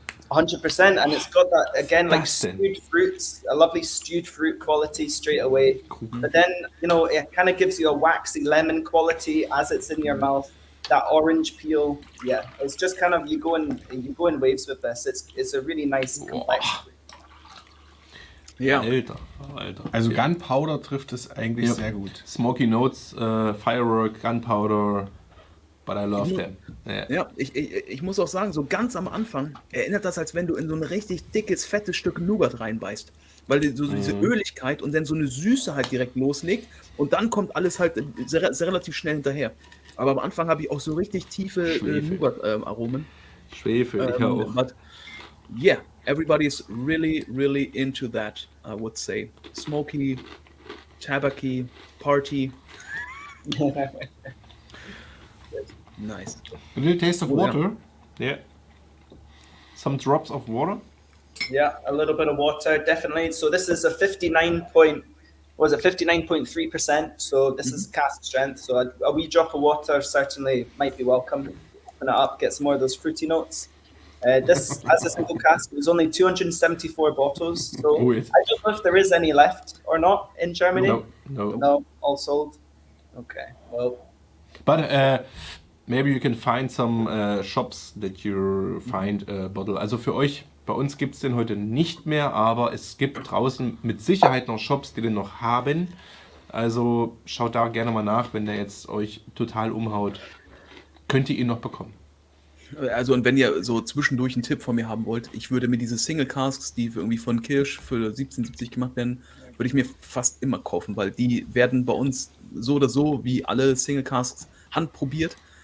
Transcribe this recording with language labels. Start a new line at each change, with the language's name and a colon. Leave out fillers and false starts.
English: 100%, and it's got that again, like stewed fruits, a lovely stewed fruit quality straight away. But then, it kind of gives you a waxy lemon quality as it's in your mouth. That orange peel, yeah, it's just kind of you go in waves with this. It's a really nice complex.
German: Ja. Alter. Also Gunpowder trifft es eigentlich sehr gut.
English: Smoky Notes, Firework, Gunpowder. But I love them.
German: Ja, ich muss auch sagen, so ganz am Anfang erinnert das, als wenn du in so ein richtig dickes, fettes Stück Nougat reinbeißt. Weil so diese Öligkeit und dann so eine Süße halt direkt loslegt und dann kommt alles halt relativ schnell hinterher. Aber am Anfang habe ich auch so richtig tiefe Nougat-Aromen. Schwefel, ich auch.
English: But yeah, everybody's really, really into that, I would say. Smoky, tabacky, party. Nice. A little taste of water. Yeah. Some drops of water. Yeah, a little bit of water, definitely. So this is a 59.3%. So this is cask strength. So a wee drop of water certainly might be welcome. Open it up, get some more of those fruity notes. This, as a single cask, was only 274 bottles. So I don't know if there is any left or not in Germany. No, all sold. Okay, well. But maybe you can find some shops that you find a bottle.
German: Also für euch, bei uns gibt es den heute nicht mehr, aber es gibt draußen mit Sicherheit noch Shops, die den noch haben. Also schaut da gerne mal nach, wenn der jetzt euch total umhaut. Könnt ihr ihn noch bekommen. Also und wenn ihr so zwischendurch einen Tipp von mir haben wollt, ich würde mir diese Single Casks, die irgendwie von Kirsch für 17,70 gemacht werden, würde ich mir fast immer kaufen, weil die werden bei uns so oder so wie alle Single Casks handprobiert.